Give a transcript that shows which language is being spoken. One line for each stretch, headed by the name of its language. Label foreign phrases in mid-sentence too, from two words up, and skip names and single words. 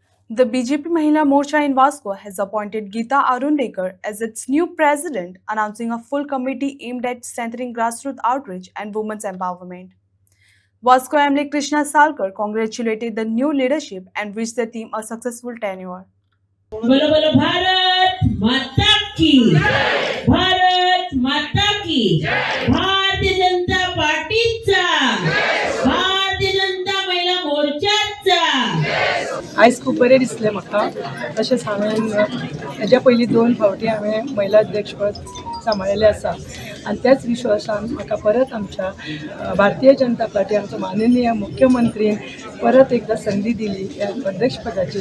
English: The BJP Mahila Morcha in Vasco has appointed Geeta Arundekar as its new president, announcing a full committee aimed at strengthening grassroots outreach and women's empowerment. Vasco MLA Krishna Salkar congratulated the new leadership and wished the team a successful tenure.
Hindi: बोलो बोलो भारत माता की भारत माता की
Konkani: भारतीय जनता पार्टीचा भारतीय जनता महिला मोर्चाचा आयज खूब बरें दिसलें म्हाका. तशेंच हांवें हेज्या पयलीं 2 फावटी हांवें महिला अध्यक्षपद सांबाळिल्लें आसा आनी त्याच विश्वासान म्हाका परत आमच्या भारतीय जनता पार्टी आमचो माननीय मुख्यमंत्रीन परत एकदा संदी दिली ह्या अध्यक्षपदाची.